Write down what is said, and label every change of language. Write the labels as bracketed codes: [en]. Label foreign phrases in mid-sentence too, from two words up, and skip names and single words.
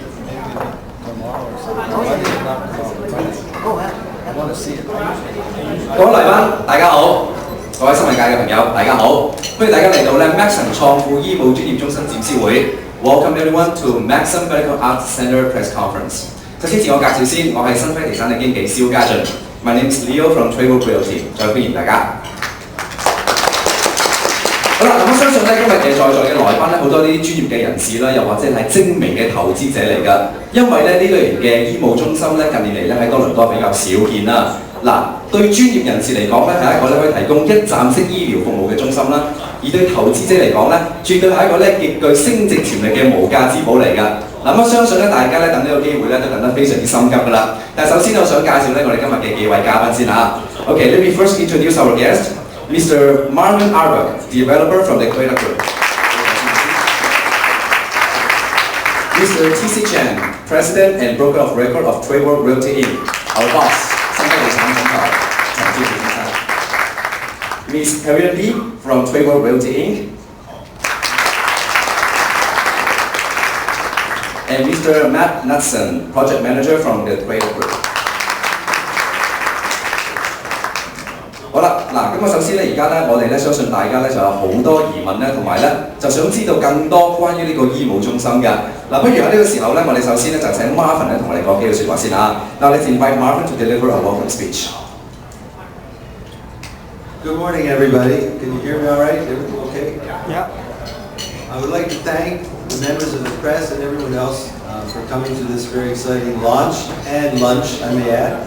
[yue] 咁友，大家好，歡迎大家嚟到咧 Maxim 創富醫務專業中心展銷會。 [en] Welcome everyone to Maxim Medical Arts Centre Press Conference。 [yue] 首先自我介紹先，我係新輝地產嘅經紀蕭家俊。 [en] My name is Leo from TorontoTV Realty， [yue] 再歡迎大家。好啦，咁我相信咧今日嘅在座嘅來賓咧，好多啲專業嘅人士啦，又或者係精明嘅投資者嚟㗎。因為咧呢類型嘅醫務中心咧，近年嚟咧喺多倫多比較少見啦。嗱，對專業人士嚟講咧，係一個咧可以提供一站式醫療服務嘅中心啦。而對投資者嚟講咧，絕對係一個咧極具升值潛力嘅無價之寶嚟㗎。嗱，我相信咧大家咧等呢個機會咧都等得非常之心急㗎啦。但係首先我想介紹咧我哋今日嘅幾位嘉賓先嚇。 [en] Okay, let me first introduce our guest, Mr. Marvin Arbach, developer from the Toyota Group. Mr. T.C. Chen, President and Broker of Record of TorontoTV Realty Inc. Our boss, [yue] 新輝地產總裁陳志全先生。 [en] Miss Carrie Lee from TorontoTV Realty Inc. And Mr. Matt Knudsen, Project Manager from the TorontoTV Group. [yue] 好啦，嗱，咁啊，首先咧，而家咧，我哋咧相信大家咧就有好多疑問咧，同埋咧就想知道更多關於呢個醫務中心嘅。嗱，不如喺呢個時候咧，我哋首先咧就請 Marvin 咧同我哋講幾句説話先啊。 [en] Now let's invite Marvin to deliver a welcome speech. Good morning, everybody. Can you hear me all right? Everything okay? Yeah. I would like to thank the members of the press and everyone else for coming to this very exciting launch and lunch, I may add.